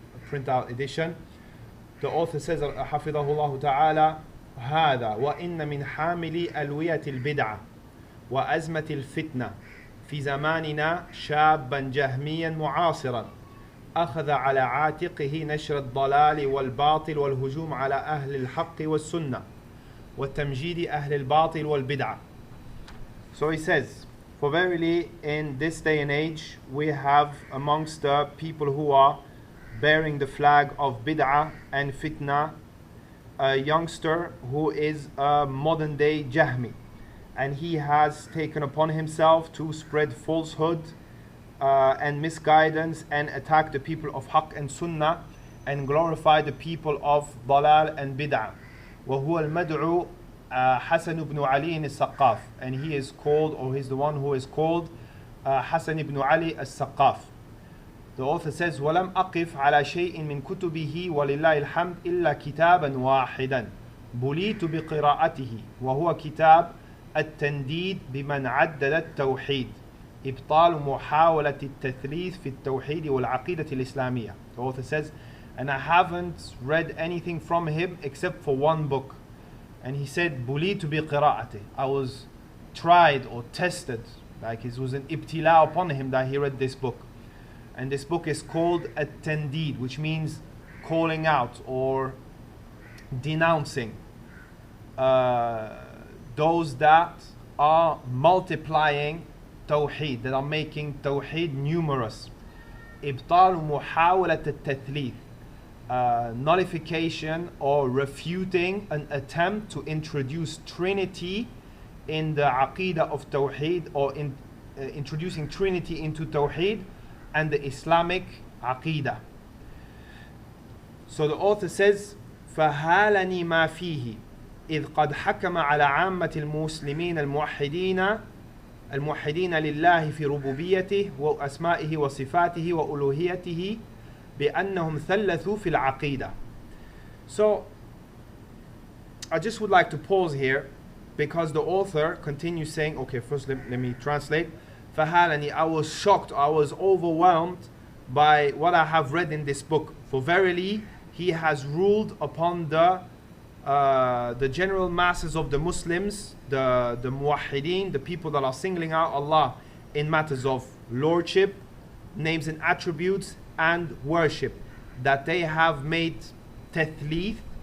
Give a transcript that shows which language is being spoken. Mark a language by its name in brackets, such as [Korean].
[English] printout edition, the author says, [Arabic] حفظه الله تعالى: هذا وإن من حامل ألوية البدعة وأزمة الفتنة في زماننا شابا جهميا معاصرا أخذ على عاتقه نشر الضلال والباطل والهجوم على أهل الحق والسنة وتمجيد أهل الباطل والبدعة. [English] So he says, for verily in this day and age we have amongst the people who are bearing the flag of bid'ah and fitna a youngster who is a modern day Jahmi, and he has taken upon himself to spread falsehood and misguidance and attack the people of Haqq and Sunnah and glorify the people of Dalal and Bid'ah. [Arabic] وهو المدعو حسن بن علي السقاف, [English] and he is called, or he's the one who is called Hasan ibn Ali al-Saqaf. The author says, [Arabic] وَلَمْ أَقِفْ عَلَى شَيْءٍ مِّن كُتُبِهِ وَلِلَّهِ الْحَمْدِ إِلَّا كِتَابًا وَاحِدًا بُلِيتُ بِقِرَاءَتِهِ وهو كتاب التنديد بمن عدد التوحيد إبطال محاولة التثليث في التوحيد والعقيدة الإسلامية. [English] The author says, and I haven't read anything from him except for one book. And he said, [Arabic] بُلِيتُ بِقِرَاءَتِهِ, [English] I was tried or tested, like it was an ibtila upon him that he read this book. And this book is called At-Tandid, which means calling out or denouncing those that are multiplying Tawheed, that are making Tawheed numerous. [Arabic] إبطال محاولة التثليث, [English] nullification or refuting an attempt to introduce Trinity in the Aqidah of Tawheed, or introducing Trinity into Tawheed and the Islamic Aqidah. So the author says, [Arabic] فهالني ما فيه إذ قد حكم على عامة المسلمين الموحدين لله في ربوبيته وأسمائه وصفاته وألوهيته بأنهم ثلثوا في العقيدة. [English] So I just would like to pause here, because the author continues saying, okay, first let me translate. [Arabic] فهالني, [English] I was shocked, I was overwhelmed by what I have read in this book. For verily he has ruled upon the general masses of the Muslims, the muwahhideen, the people that are singling out Allah in matters of lordship, names and attributes, and worship, that they have made tathlith.